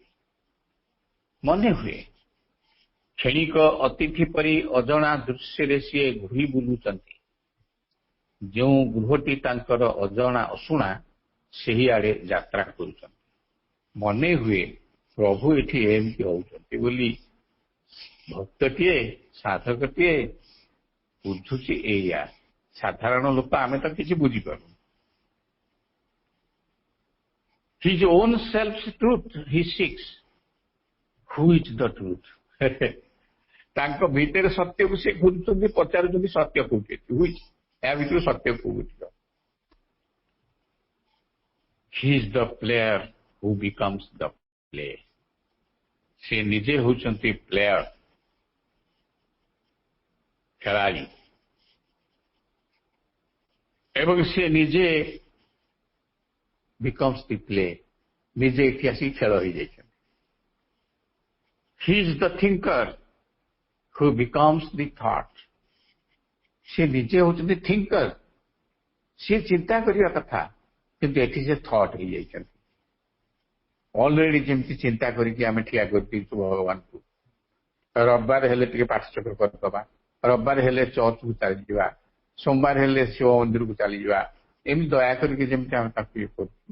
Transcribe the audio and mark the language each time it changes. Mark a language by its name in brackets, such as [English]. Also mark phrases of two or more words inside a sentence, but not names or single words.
[Odia] ମନେ ହୁଏ କ୍ଷଣିକ ଅତିଥି ପରି ଅଜଣା ଦୃଶ୍ୟରେ ସିଏ ଘୁରି ବୁଲୁଛନ୍ତି, ଯେଉଁ ଗୃହଟି ତାଙ୍କର ଅଜଣା ଅଶୁଣା ସେହି ଆଡେ ଯାତ୍ରା କରୁଛନ୍ତି। ମନେ ହୁଏ ପ୍ରଭୁ ଏଠି ଏମିତି ହଉଛନ୍ତି ବୋଲି ଭକ୍ତଟିଏ ସାଧକଟିଏ ବୁଝୁଛି। ଏଇଆ ସାଧାରଣ ଲୋକ ଆମେ ତ କିଛି ବୁଝିପାରୁ। [English] his own self's truth he seeks, who is the truth? [Odia] ତାଙ୍କ ଭିତରେ ସତ୍ୟକୁ ସେ ଖୋଜୁଛନ୍ତି, ପଚାରୁଛନ୍ତି ସତ୍ୟ କୋଉଠି, ଏହା ଭିତରୁ ସତ୍ୟ କୋଉଠି? [English] he is the player who becomes the play, [Odia] ସେ ନିଜେ ହେଉଛନ୍ତି ପ୍ଲେୟର, ଖେଳାଳି, ଏବଂ ସେ ନିଜେ [English] becomes the play, [Odia] ନିଜେ ଏଠି ଆସି ଖେଳ ହେଇଯାଇଛନ୍ତି। [English] he is the thinker who becomes the thought, [Odia] ସେ ନିଜେ ହେଉଛନ୍ତି ଥିଙ୍କର, ସେ ଚିନ୍ତା କରିବା କଥା କିନ୍ତୁ ଏଠି ସେ ଥଟ୍ ହେଇଯାଇଛନ୍ତି। ଅଲରେଡି ଯେମିତି ଚିନ୍ତା କରିକି ଆମେ ଠିଆ କରିଦେଇଛୁ ଭଗବାନଙ୍କୁ, ରବିବାର ହେଲେ ଟିକେ ପାଠଚକ୍ର କରିଦେବା, ରବିବାର ହେଲେ ଚର୍ଚ୍ଚକୁ ଚାଲିଯିବା, ସୋମବାର ହେଲେ ଶିବ ମନ୍ଦିରକୁ ଚାଲିଯିବା, ଏମିତି ଦୟା କରିକି ଯେମିତି ଆମେ ତାକୁ ଇଏ କରୁଛୁ।